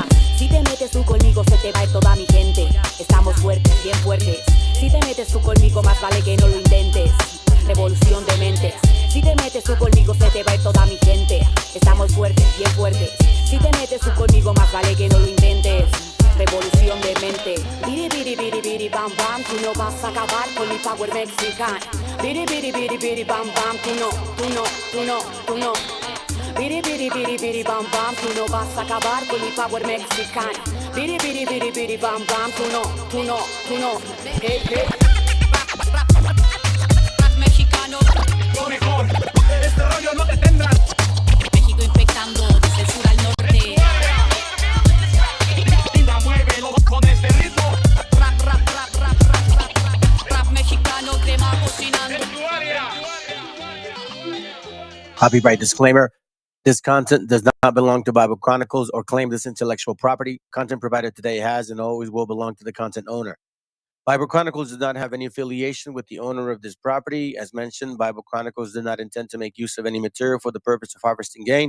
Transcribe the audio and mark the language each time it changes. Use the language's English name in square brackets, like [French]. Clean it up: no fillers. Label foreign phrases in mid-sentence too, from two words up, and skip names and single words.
[Spanish] Si te metes tú conmigo se te va a ir toda mi gente. Estamos fuertes, bien fuertes. Si te metes tú conmigo más vale que no lo intentes. Revolución de mentes. Si te metes tú conmigo se te va a ir toda mi gente. Estamos fuertes, bien fuertes. Si te metes tú conmigo más vale que no lo intentes. Revolución de mente. Biri biri biri biri bam bam, tú no vas a acabar con mi power mexicano. Biri biri biri biri bam bam, tú no, tú no, tú no, tú no. Biri biri biri biri bam bam, tú no vas a acabar con mi power mexicano. Biri biri biri biri bam bam, tú no, tú no, tú no. Hey hey. Rap mexicano. Lo mejor, este rollo no te tendrá. México infectando desde el sur al norte. Linda, muévelo con este ritmo. Rap rap rap rap rap rap. Rap mexicano, crema cocinando. [English] Copyright disclaimer. This content does not belong to Bible Chronicles or claim this intellectual property. Content provided today has and always will belong to the content owner. Bible Chronicles does not have any affiliation with the owner of this property. As mentioned, Bible Chronicles did not intend to make use of any material for the purpose of harvesting gain.